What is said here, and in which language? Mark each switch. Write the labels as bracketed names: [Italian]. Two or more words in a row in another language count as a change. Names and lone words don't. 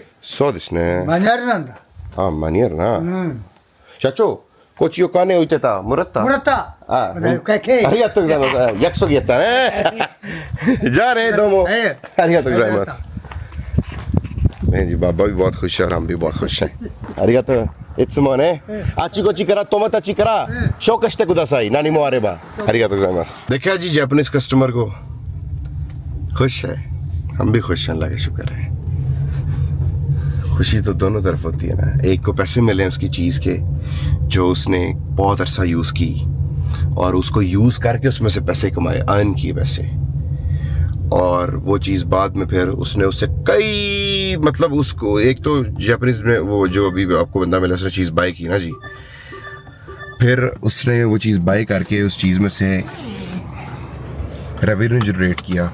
[Japanese] そうですね。マニュアルなんだ。あ、マニュアルな。社長、こっちお金置いてた。もらった？もらった。あ、ありがとうございます。約束やったね。じゃあね、どうも。ありがとうございます。 [Urdu] ねじ、 بابا بھی بہت خوش ہے اور ہم بھی بہت خوش ہیں. [Japanese] ありがとう。いつもね、あちこちから友達から紹介してください。何もあれば。ありがとうございます。 [Urdu] دیکھا جی [English] Japanese customer [Urdu] کو خوش ہے، ہم بھی خوش ہیں، اللہ کا شکر ہے. خوشی تو دونوں طرف ہوتی ہے نا۔ ایک کو پیسے ملے اس کی چیز کے جو اس نے بہت عرصہ یوز کی اور اس کو یوز کر کے اس میں سے پیسے کمائے، ارن کیے پیسے، اور وہ چیز بعد میں پھر اس نے اس سے کئی مطلب اس کو ایک تو جاپانیز میں وہ جو ابھی آپ کو بندہ ملا اس نے چیز بائی کی نا جی، پھر اس نے وہ چیز بائی کر کے اس چیز میں سے [English] revenue generate [Urdu] کیا.